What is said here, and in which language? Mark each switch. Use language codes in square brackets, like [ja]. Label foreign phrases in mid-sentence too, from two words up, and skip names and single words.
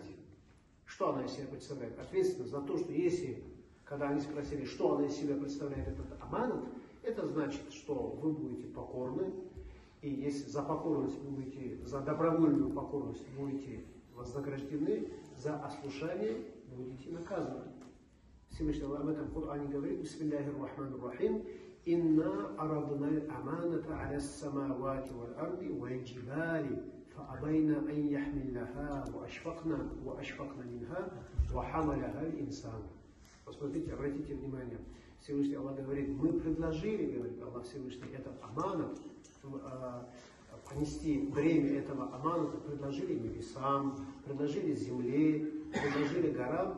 [ru] Что она из себя представляет? Ответственность за то, что если, когда они спросили, что она из себя представляет, этот аманат, это значит, что вы будете покорны, и если за покорность будете, за добровольную покорность будете вознаграждены, за ослушание будете наказаны. Всевышний Аллах в этом Коране говорит: [ar] «بسم الله الرحمن الرحيم إنا عرضنا الأمانة على السماوات والأرض والجبال فأبين أن يحملنها وأشفقن منها وحملها الإنسان». [ru] Посмотрите, обратите внимание. Всевышний Аллах говорит: мы предложили, говорит Аллах Всевышний, этот аманат, понести бремя этого аманата, предложили небесам, предложили земле, предложили горам.